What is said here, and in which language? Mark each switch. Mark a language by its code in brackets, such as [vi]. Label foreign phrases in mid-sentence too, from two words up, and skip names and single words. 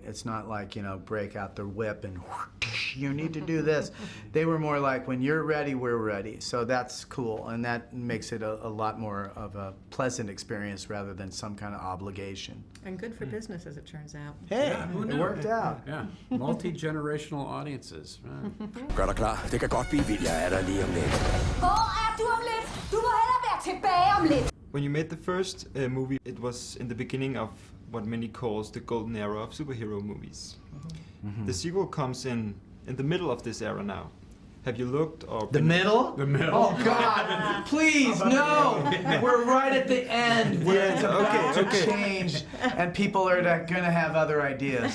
[en] It's not like, break out the whip and you need to do this. They were more like, when you're ready, we're ready. So that's cool, and that makes it a lot more of a pleasant experience rather than some kind of obligation. And good for business, as it turns out. Hey, who it knew? worked out. Yeah, multi-generational audiences. [da] Gør dig klar. Det kan godt blive vildt. Jeg er der lige om lidt. Hvor er du om lidt? Du må hellere være tilbage om lidt. [en] When you made the first movie, it was in the beginning of what many calls the golden era of superhero movies. Mm-hmm. The sequel comes in the middle of this era now. Have you looked or... The middle? The middle. Oh, God, please, no! We're right at the end where it's about to change, and people are going to have other ideas.